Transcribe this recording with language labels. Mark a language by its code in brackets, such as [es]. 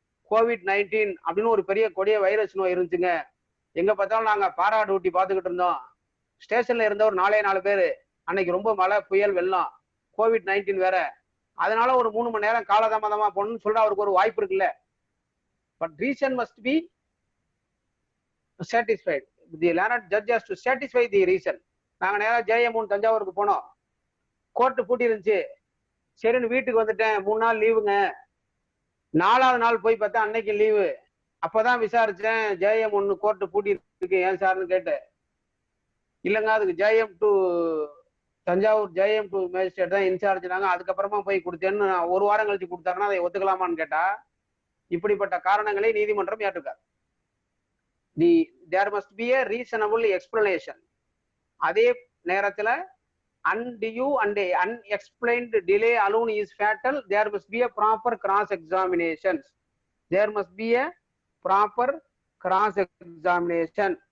[ta] COVID-19 அப்படின்னு ஒரு பெரிய கொடிய வைரஸ் நோய் இருந்துச்சுங்க. எங்க பார்த்தாலும் நாங்க பாரா டியூட்டி பார்த்துக்கிட்டு இருந்தோம். ஸ்டேஷன்ல இருந்த ஒரு 4 பேரு, அன்னைக்கு ரொம்ப மழை புயல் வெள்ளம், COVID-19 வேற, அதனால ஒரு 3 மணி நேரம் காலதாமதமா போகணும்னு சொல்ற அவருக்கு ஒரு வாய்ப்பு இருக்குல்ல. [en] But reason must be satisfied. The learned judge has to satisfy the reason. [ta] நாங்க நேரம் JM தஞ்சாவூருக்கு போனோம், கோர்ட்டு பூட்டி இருந்துச்சு, சரின்னு வீட்டுக்கு வந்துட்டேன், 3 நாள் லீவுங்க. 4வது நாள் போய் பார்த்தா அன்னைக்கு லீவு. அப்பதான் விசாரிச்சேன், JM கோர்ட்டு பூட்டி இருக்கு, ஏன் சார்னு கேட்டேன். இல்லைங்க அதுக்கு JM தஞ்சாவூர் JM மேஜிஸ்ட்ரேட் தான் இன்சார்ஜ்னாங்க, அதுக்கப்புறமா போய் கொடுத்தேன்னு 1 வாரம் கழிச்சு கொடுத்தாருன்னா அதை ஒத்துக்கலாமான்னு கேட்டா, இப்படிப்பட்ட காரணங்களை நீதிமன்றம் ஏற்றுக்காது. [en] There must be a reasonable explanation. [ta] அதே நேரத்துல [en] undue and unexplained delay alone is fatal. There must be a proper cross examination. There must be a proper cross examination.